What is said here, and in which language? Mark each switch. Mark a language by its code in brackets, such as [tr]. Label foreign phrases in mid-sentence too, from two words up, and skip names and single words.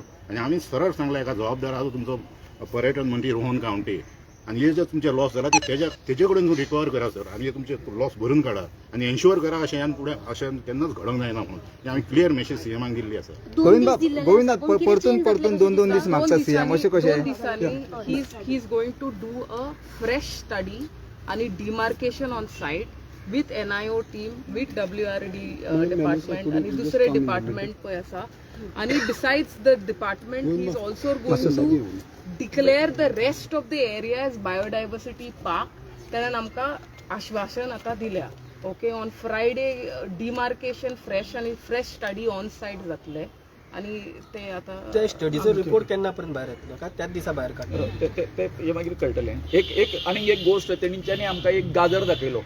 [kok] आनी आमी सरळ सांगला एका जबाबदार आसा तुमचो पर्यटन मंत्री रोहन गांवटे. आनी हे जे तुमचे लॉस जाला ते तेजे कडेन रिकवर करा सर. आनी हे तुमचे लॉस भरून काडा आनी एन्श्युअर करा अशें फुडें अशें केन्नाच घडोंक जायना म्हणून ही आमी [en] clear message [kok] सीएमाक दिल्ली आसा. गोविंदा परतून 2 दीस मागता सीएम अशें कशें [en] he is going to do a fresh study आणि demarcation on site with NIO team, with WRD department आणि दुसरे department [kok] पळय आसा. [en] आणि besides the department he is also going to declare the rest of the area as biodiversity park. [kok] ताणें आमकां आश्वासन आतां दिल्या. [en] OK on Friday demarcation fresh [kok] आणि [en] fresh study on site [kok] जातले आणि ते आता त्या स्टडीचो रिपोर्ट केन्ना पर्यंत भायर येतलो का त्याच दिसा भायर काडटलो ते हे मागीर कळटलें. एक आनी एक गोश्ट तेंच्यांनी आमकां एक गाजर दाखयलो.